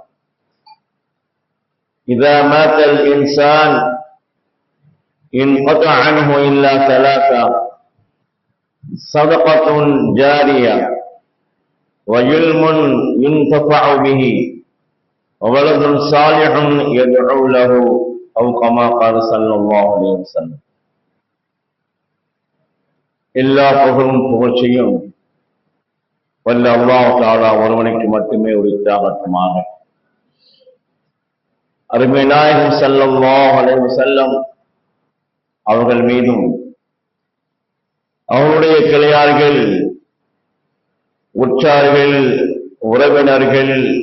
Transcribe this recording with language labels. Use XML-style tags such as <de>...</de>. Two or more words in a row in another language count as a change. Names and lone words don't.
<ar>إذا مات الإنسان انقطع عنه إلا 3: صدقة جارية، وعلم ينتفع به، وولد صالح يدعو له، أو كما قال صلى الله عليه وسلم.</ar> <ta>எல்லா புகழும் புகழ்ச்சியும் வல்ல</ta> <ar>الله تعالى</ar> <ta>ஒருவனுக்கு மட்டுமே உரித்தாகட்டுமாக. அருமை நாயகம்</ta> <ar>صلى الله عليه وسلم</ar> <ta>அவர்கள் மீதும் அவருடைய கிளையார்கள், உற்றார்கள், உறவினர்கள்,</ta>